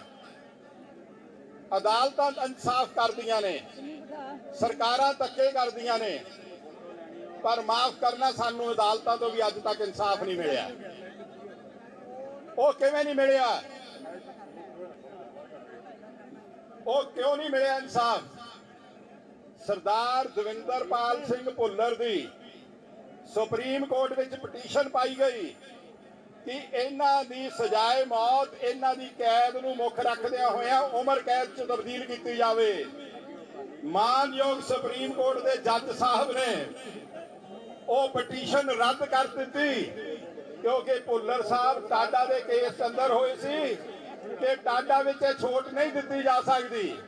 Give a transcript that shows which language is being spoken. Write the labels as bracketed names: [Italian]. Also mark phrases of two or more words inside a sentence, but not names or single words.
[Punjabi] ਅਦਾਲਤਾਂ ਇਨਸਾਫ ਕਰਦੀਆਂ ਨੇ, ਸਰਕਾਰਾਂ ਧੱਕੇ ਕਰਦੀਆਂ ਨੇ, ਪਰ ਮਾਫ ਕਰਨਾ, ਸਾਨੂੰ ਅਦਾਲਤਾਂ ਤੋਂ ਵੀ ਅੱਜ ਤੱਕ ਇਨਸਾਫ ਨਹੀਂ ਮਿਲਿਆ। ਉਹ ਕਿਵੇਂ ਨਹੀਂ ਮਿਲਿਆ? ਉਹ ਕਿਉਂ ਨਹੀਂ ਮਿਲਿਆ ਇਨਸਾਫ? ਸਰਦਾਰ ਦਵਿੰਦਰਪਾਲ ਸਿੰਘ ਭੁੱਲਰ ਦੀ ਸੁਪਰੀਮ ਕੋਰਟ ਵਿੱਚ ਪਟੀਸ਼ਨ ਪਾਈ ਗਈ ਕਿ ਇਨ੍ਹਾਂ ਦੀ ਸਜ਼ਾਏ ਮੌਤ, ਇਨ੍ਹਾਂ ਦੀ ਕੈਦ ਨੂੰ ਮੁੱਖ ਰੱਖਦਿਆਂ ਹੋਇਆਂ ਉਮਰ ਕੈਦ ਚ ਤਬਦੀਲ ਕੀ ਜਾਵੇ। ਮਾਣਯੋਗ ਸੁਪਰੀਮ ਕੋਰਟ ਦੇ ਜੱਜ ਸਾਹਬ ਨੇ ਵੋ ਪਟੀਸ਼ਨ ਰੱਦ ਕਰ ਦੀ ਕਿਉਂਕਿ ਭੁੱਲਰ ਸਾਹਬ ਟਾਡਾ ਦੇ ਕੇਸ ਅੰਦਰ ਹੋਏ ਸੀ ਕਿ ਟਾਡਾ ਵਿਚ ਛੂਟ ਨਹੀਂ ਦੀ ਜਾ ਸਕਤੀ।